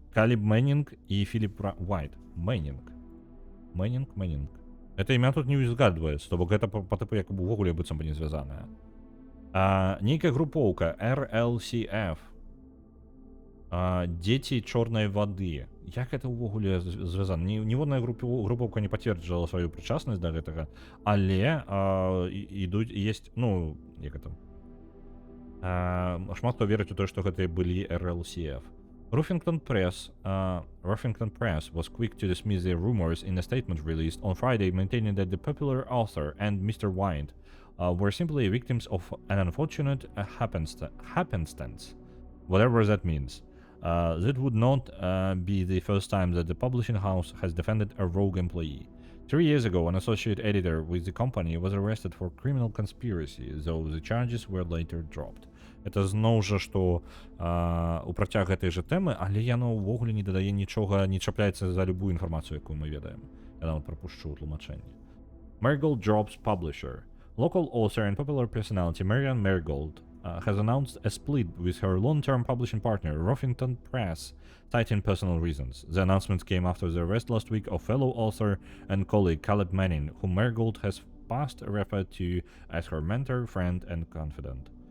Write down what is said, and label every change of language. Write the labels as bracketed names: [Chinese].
[Belarusian] Каліб Мэннінг і Філіп Вайт. Мэннінг. Это імя тут не узгадваецца, то бок гэта па тыпу як увогуле быццам бы не звязанае. Нейкая групоўка RLCF. Дзеці чорнай вады. Як это ўвогуле звязана? Ніводная групоўка не пацверджала сваю прычаснасць да гэтага, але ідуць, есть, як это? Шмат хто верыць у тое, што гэта былі RLCF. [English] Ruffington Press was quick to dismiss the rumors in a statement released on Friday, maintaining that the popular author and Mr. White were simply victims of an unfortunate happenstance, whatever that means. That would not be the first time that the publishing house has defended a rogue employee. 3 years ago, an associate editor with the company was arrested for criminal conspiracy, though the charges were later dropped. [Belarusian] Это зноў жа, што у працяг гэтай жа тэмы, але яно ўвогуле не дадае нічога, не чапляецца за любую інфармацыю, якую мы ведаем. Я нават прапушчу ў тлумачэнні. [English] Marigold drops publisher. Local author and popular personality Marianne Marigold has announced a split with her long-term publishing partner, Ruffington Press, citing personal reasons. The announcement came after the arrest last week of fellow author and colleague Caleb Manning, whom Marigold has past referred to as her mentor, friend, and confidant.